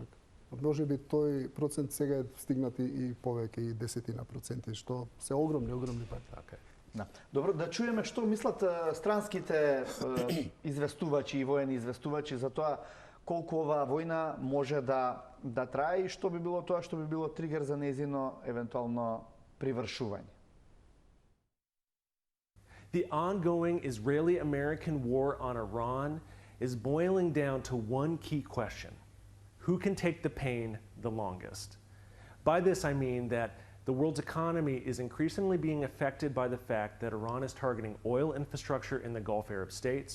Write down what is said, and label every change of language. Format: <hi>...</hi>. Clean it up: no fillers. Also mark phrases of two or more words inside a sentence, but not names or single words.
<mk>Може би тој процент сега е стигнат и повеќе, и 10%, што се огромни пари. Така е. Да. Добро, да чуеме што мислат странските известувачи и воени известувачи за тоа колку оваа војна може да трае и што би било тоа што би било тригер за нејзино евентуално привршување.</mk> <en>The ongoing Israeli-American war on Iran is boiling down to one key question: who can take the pain the longest? By this I mean that the world's economy is increasingly being affected by the fact that Iran is targeting oil infrastructure in the Gulf Arab states.</en>